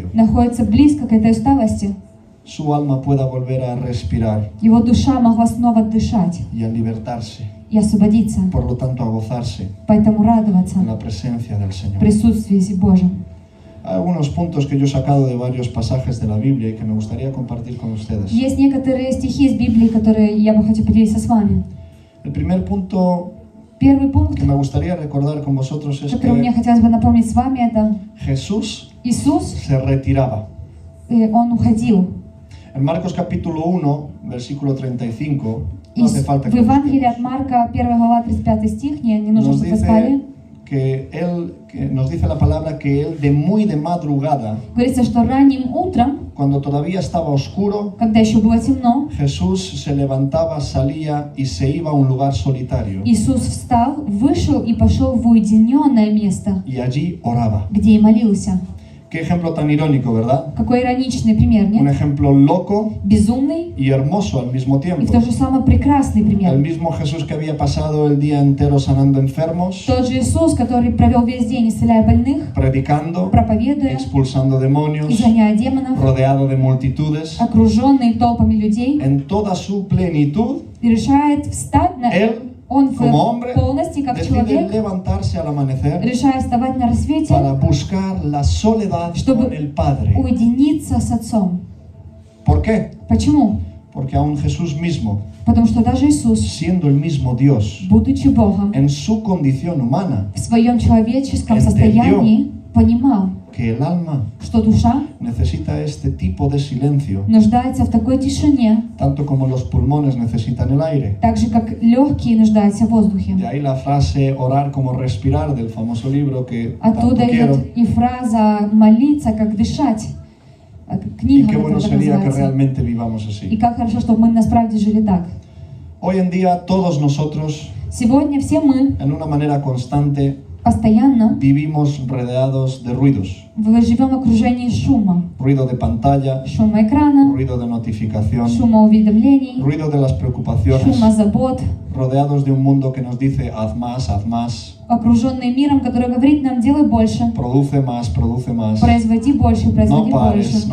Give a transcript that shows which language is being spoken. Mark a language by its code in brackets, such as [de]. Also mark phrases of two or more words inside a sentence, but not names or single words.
[ru] находится близко к этой усталости, [es] su alma pueda volver a respirar [ru] его душа могла снова дышать [es] y a libertarse, [ru] и освободиться, [es] por lo tanto a gozarse [ru] поэтому радоваться [es] en la presencia del [ru] в [es] Señor. [ru] присутствии Божьем. [es] Hay algunos puntos que yo he sacado de varios pasajes de la Biblia y que me gustaría compartir con ustedes. [ru] Есть некоторые стихи из Библии, которые я бы хотела поделиться с вами. [es] El primer punto [ru] Первый пункт, [es] que me gustaría recordar con vosotros es [ru] который мне [es] que [ru] хотелось бы напомнить с вами, это [es] Jesús [ru] Иисус, [es] se retiraba. [ru] Он уходил. [es] En Marcos capítulo 1, versículo 35, [ru] И [es] no hace falta [ru] в [es] que lo [ru] Евангелии от [es] busquemos, [ru] Марка, 1 глава, 35 стих, не нужно, [es] nos [ru] чтобы вы [es] dice [ru] сказали, [es] que nos dice la palabra que él de madrugada, [ru] Говорится, что ранним утром, [es] cuando todavía estaba oscuro, [ru] когда еще было темно, [es] Jesús se levantaba, salía y se iba a un lugar solitario [ru] Иисус встал, вышел и пошел в уединенное место, [es] y allí oraba. [ru] где и молился. [es] Qué ejemplo tan irónico, ¿verdad? [ru] Какой ироничный пример, [es] Un [ru] нет? [es] ejemplo loco [ru] Безумный [es] y hermoso al mismo [ru] и в [es] tiempo. [ru] то же самое прекрасный [es] El [ru] пример. [es] mismo Jesús que había pasado el día entero sanando enfermos, [ru] Тот же Иисус, который провел весь день, исцеляя больных, [es] predicando, [ru] проповедуя, [es] expulsando demonios, [ru] изгоняя демонов, [es] rodeado de multitudes, [ru] окруженный толпами людей, [es] en toda su plenitud, [ru] и решает встать на... [es] él, [ru] Он [es] como hombre, [ru] полностью, как [es] decide [ru] человек, [es] levantarse al amanecer [ru] решает вставать на рассвете, [es] para buscar la soledad [ru] чтобы [es] con el Padre. [ru] уединиться с Отцом. [es] ¿Por qué? [ru] Почему? [es] Porque aún Jesús mismo, [ru] Потому что даже Иисус, [es] siendo el mismo Dios, [ru] будучи Богом, [es] en su condición humana, [ru] в своем человеческом [es] Entendió. [ru] состоянии понимал, [es] que el alma [ru] что душа [es] necesita este tipo de silencio, [ru] нуждается в такой тишине, [es] tanto como los pulmones necesitan el aire. [ru] так же, как легкие нуждаются в воздухе. [es] De ahí la frase orar como respirar del famoso libro que tanto [ru] Оттуда [es] quiero. [ru] идет и фраза «молиться, как дышать». [es] Y [ru] Книга [es] qué [ru] вот [es] bueno [ru] эта [es] sería que [ru] называется. [es] realmente vivamos [ru] И [es] así. [ru] как хорошо, чтобы мы насправді жили так. [es] Hoy en día todos nosotros, [ru] Сегодня все мы [es] en una manera constante, [ru] постоянно [es] vivimos rodeados de ruidos. [ru] живем в окружении шума. [es] Ruido de pantalla, [ru] Шума экрана, [es] ruido de notificación, [ru] шума уведомлений, [es] ruido de las preocupaciones, [ru] шума забот, [es] rodeados de un mundo que nos dice haz más, [ru] окруженные миром, который говорит нам «делай больше», [es] produce más, [ru] «производи больше», [es] no [ru] «производи больше».